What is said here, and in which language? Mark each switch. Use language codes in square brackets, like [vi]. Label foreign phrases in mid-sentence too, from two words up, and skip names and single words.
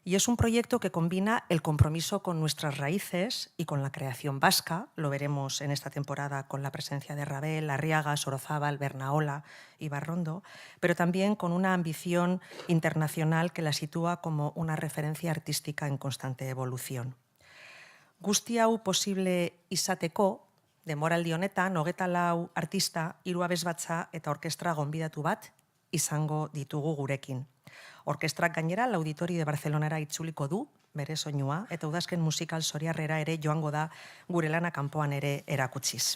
[es] Y es un proyecto que combina el compromiso con nuestras raíces y con la creación vasca. Lo veremos en esta temporada con la presencia de Ravel, Arriaga, Sorozábal, Bernaola y Barrondo, pero también con una ambición internacional que la sitúa como una referencia artística en constante evolución. [eu] Guzti hau posible izateko, denboraldi honetan, 24 artista, 3 abesbatza eta orkestra gonbidatu bat izango ditugu gurekin. Orkestrak gainera, l'Auditori de Barcelonara itzuliko du, bere soinua, eta udazken musikal Soriarrera ere joango da gure lana kanpoan ere erakutsiz.